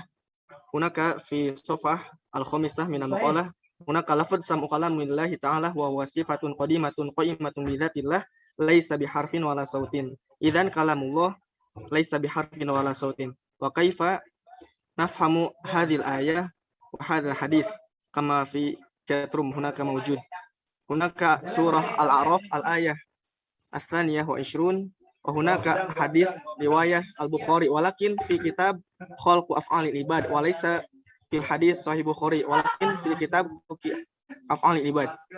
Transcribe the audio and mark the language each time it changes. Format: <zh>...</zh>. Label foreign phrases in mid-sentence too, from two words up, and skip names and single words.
<ar>هناك في صفحة الخامسة من المقالة هناك لفظ سمع كلام الله تعالى وهو صفة قديمة قائمة بذات الله ليس بحرف ولا صوت. إذن كلام الله ليس بحرف ولا صوت. وكيف نفهم هذه الآية وهذا الحديث كما في chatroom هناك موجود. هناك سورة الأعراف الآية الثانية و 20 وهناك حديث رواية البخاري ولكن في كتاب خلق أفعال العباد وليس في الحديث صحيح بخاري ولكن في كتاب أفعال العباد.</ar>